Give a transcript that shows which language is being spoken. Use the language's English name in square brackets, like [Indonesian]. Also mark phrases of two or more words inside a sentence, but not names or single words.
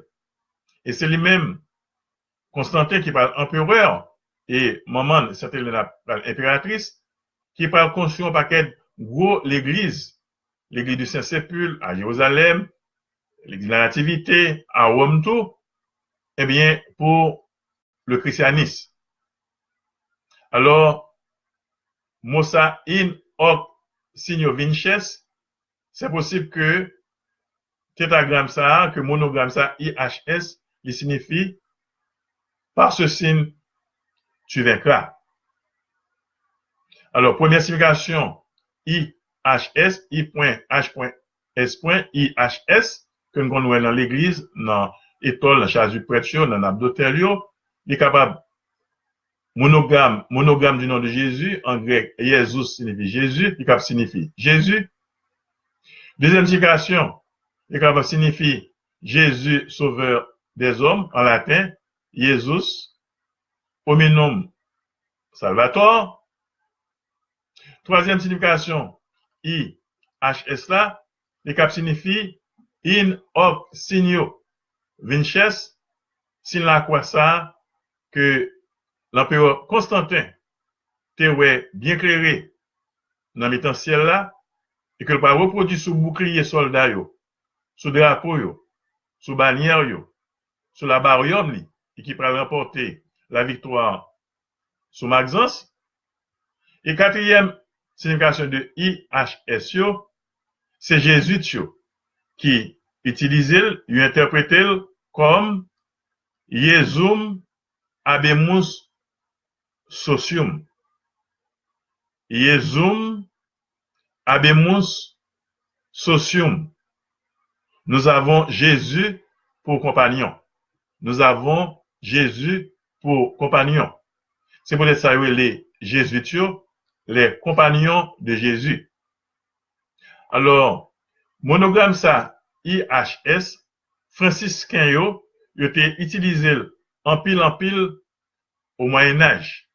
[French] Et c'est lui-même, Constantin, qui parle empereur, et maman, c'était l'impératrice, qui parle construire un paquet gros l'église l'église du Saint-Sépulcre à Jérusalem, l'église de la Nativité à Rome tout, eh bien, pour le christianisme. [Latin] Alors, Mosa in hoc signo vinces, [French] c'est possible que tétragramme ça, que monogramme ça, IHS, il signifie par ce signe, tu vaincras. Alors, première signification, IHS, I.H.S. IHS, que nous connaissons dans l'église, dans l'étole, dans la du prêtre, dans l'abdotel, il est capable monogramme du nom de Jésus, en grec, Jésus signifie Jésus, il est capable signifier Jésus. Deuxième signification, il est capable signifier Jésus, sauveur des hommes, en latin, [Latin] Jesus, hominum salvator. [French] Troisième signification, IHS là, le cap signifie [Latin] in hoc signo vinces, [French] signe la quoi ça, que l'empereur Constantin était bien clairé dans le ciel là, et que le pas reproduit sous bouclier soldat yo, sous drapeau yo, sous bannière yo, sous la barrière et qui pourra remporter la victoire sous Maxence. Et quatrième signification de IHS, c'est Jésus qui utilise, il interprète comme [Latin] Iesum habemus socium. Iesum habemus socium. [French] Nous avons Jésus pour compagnon. Nous avons Jésus pour compagnon. C'est pour ça que les jésuites, les compagnons de Jésus. Alors, monogramme ça, IHS, franciscain yo, était utilisé en pile au Moyen-Âge.